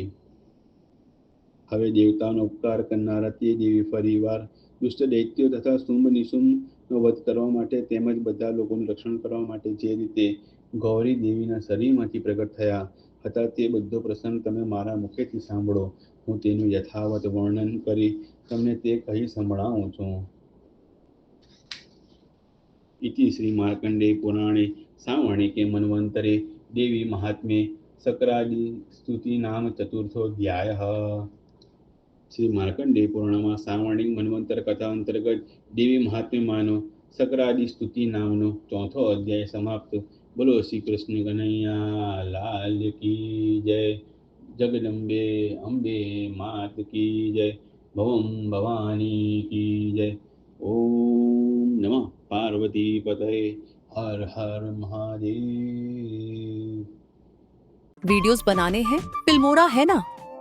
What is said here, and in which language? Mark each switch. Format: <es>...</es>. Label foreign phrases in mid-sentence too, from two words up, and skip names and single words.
<gu>હવે દેવતાઓનો ઉપકાર કરનારા તે દેવી ફરીવાર દુષ્ટ દૈત્યો તથા શુંભ નિશુંભનો વધ કરવા માટે તેમજ બધા લોકોનું રક્ષણ કરવા માટે જે રીતે ગૌરી દેવીના શરીરમાંથી પ્રગટ થયા હતા તે બધો પ્રસંગ તમે મારા મુખેથી સાંભળો હું તેનું યથાવત વર્ણન કરી તમને તે કહી સંભળાવું છું.</gu> <sa>इति श्री मार्कंडेय पुराणे सावर्णिके मन्वन्तरे देवी महात्म्ये सकरादि स्तुति नाम चतुर्थोऽध्यायः.</sa> <gu>श्री मार्कंडेय पुराणમાં સાવર્ણિક મન્વંતર કથા અંતર્ગત દેવી મહાત્મ્યમાંનો શકરાદિ સ્તુતિ નામનો ચોથો અધ્યાય સમાપ્ત. બોલો શ્રી કૃષ્ણ કનૈયા લાલ</gu> <hi>की जय.</hi> <gu>જગદંબે અંબે માત</gu> <hi>की जय.</hi> <gu>ભવમ ભવાની</gu> <hi>की जय.</hi> <sa>ओम नमः पार्वती पतये.</sa> <hi>हर हर महादेव. वीडियोस बनाने हैं फिल्मोरा है ना,</hi>